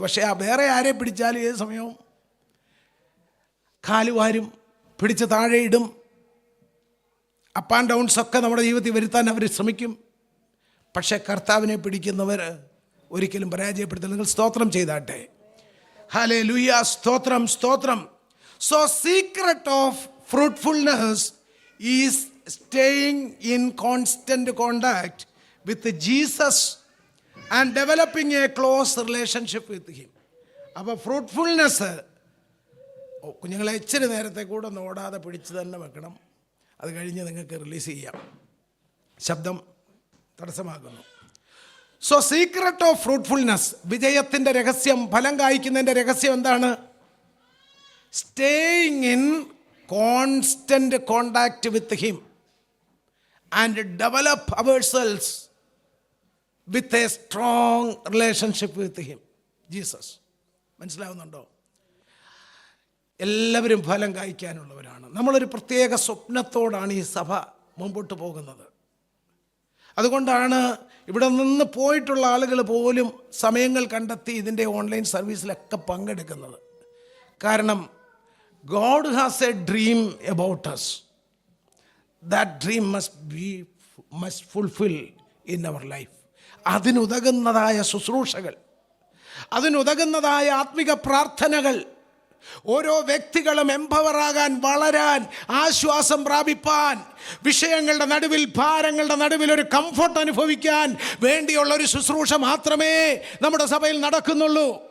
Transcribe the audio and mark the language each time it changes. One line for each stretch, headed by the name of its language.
Malayalam: പക്ഷേ വേറെ ആരെ പിടിച്ചാലും ഏത് സമയവും കാലുവാരും പിടിച്ച് താഴെ ഇടും.
English: up and downs
Malayalam: ഒക്കെ നമ്മുടെ ജീവിതത്തിൽ വരുത്താൻ അവർ ശ്രമിക്കും. പക്ഷേ കർത്താവിനെ പിടിക്കുന്നവർ ഒരിക്കലും പരാജയപ്പെടുത്തില്ല. നിങ്ങൾ സ്തോത്രം ചെയ്താട്ടെ. ഹല്ലേലൂയ. സ്തോത്രം, സ്തോത്രം.
English: So secret of fruitfulness is staying in constant contact with Jesus and developing a close relationship with him.
Malayalam: അപ്പോൾ ഫ്രൂട്ട്ഫുൾനെസ് കുഞ്ഞുങ്ങളെ ഇച്ചിരി നേരത്തെ കൂടെ ഒന്ന് ഓടാതെ പിടിച്ച് തന്നെ വെക്കണം. അത് കഴിഞ്ഞ് നിങ്ങൾക്ക് റിലീസ് ചെയ്യാം. ശബ്ദം തടസ്സമാകുന്നു.
English: so secret of fruitfulness,
Malayalam: വിജയത്തിൻ്റെ രഹസ്യം, ഫലം കായ്ക്കുന്നതിൻ്റെ രഹസ്യം എന്താണ്?
English: Staying in constant contact with him and develop ourselves with a strong relationship with him, Jesus.
Malayalam: മനസ്സിലാവുന്നുണ്ടോ? എല്ലാവരും ഫലം കായ്ക്കാനുള്ളവരാണ്. നമ്മളൊരു പ്രത്യേക സ്വപ്നത്തോടാണ് ഈ സഭ മുമ്പോട്ട് പോകുന്നത്. അതുകൊണ്ടാണ് ഇവിടെ നിന്ന് പോയിട്ടുള്ള ആളുകൾ പോലും സമയങ്ങൾ കണ്ടെത്തി ഇതിൻ്റെ ഓൺലൈൻ സർവീസിലൊക്കെ പങ്കെടുക്കുന്നത്. കാരണം
English: God has a dream about us. That dream must fulfill in our life.
Malayalam: അതിനുതകുന്നതായ ശുശ്രൂഷകൾ, അതിനുതകുന്നതായ ആത്മിക പ്രാർത്ഥനകൾ, ഓരോ വ്യക്തികളും എംപവറാകാൻ, വളരാൻ, ആശ്വാസം പ്രാപിപ്പാൻ, വിഷയങ്ങളുടെ നടുവിൽ, ഭാരങ്ങളുടെ നടുവിൽ ഒരു കംഫർട്ട് അനുഭവിക്കാൻ വേണ്ടിയുള്ള ഒരു ശുശ്രൂഷ മാത്രമേ നമ്മുടെ സഭയിൽ നടക്കുന്നുള്ളൂ.